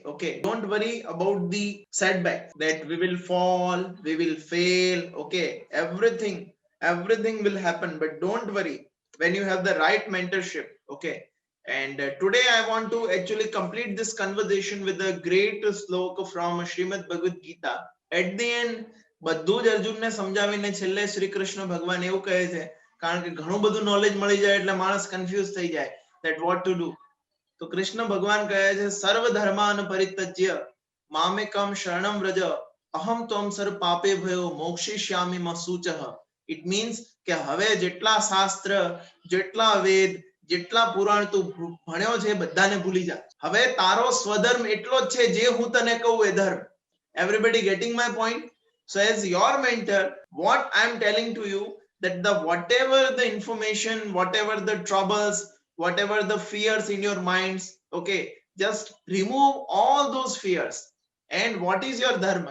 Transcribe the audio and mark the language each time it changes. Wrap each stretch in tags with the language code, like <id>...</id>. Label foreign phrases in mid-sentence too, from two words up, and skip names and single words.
<en>Okay, don't worry about the setbacks, that we will fall, we will fail. Okay, everything will happen, but don't worry, when you have the right mentorship. Okay, and today I want to actually complete this conversation with a great sloka from Srimad Bhagavad Gita. At the end,</en> <gu>બધું જ અર્જુનને સમજાવીને છેલ્લે શ્રી કૃષ્ણ ભગવાન એવું કહે છે, કારણ કે ઘણું બધું નોલેજ મળી જાય એટલે માણસ કન્ફ્યુઝ થઈ જાય,</gu> <en>that what to do.</en> <sa>તો કૃષ્ણ ભગવાન કહે છે, सर्व धर्मान परित्यज्य मामेकम शरणम व्रज अहम त्वम सर्व पापे भयो मोक्षिष्यामि म शुचः.</sa> <en>It means</en> <gu>કે હવે જેટલા શાસ્ત્ર, જેટલા વેદ, જેટલા પુરાણ તું ભણ્યો છે બધાને ભૂલી જા. હવે તારો સ્વધર્મ એટલો જ છે જે હું તને કહું એ ધર્મ.</gu> <en>Everybody getting my point? So as your mentor, what I am telling to you, that the whatever the information, whatever the troubles, whatever the fears in your minds, okay, just remove all those fears. And what is your dharma?</en>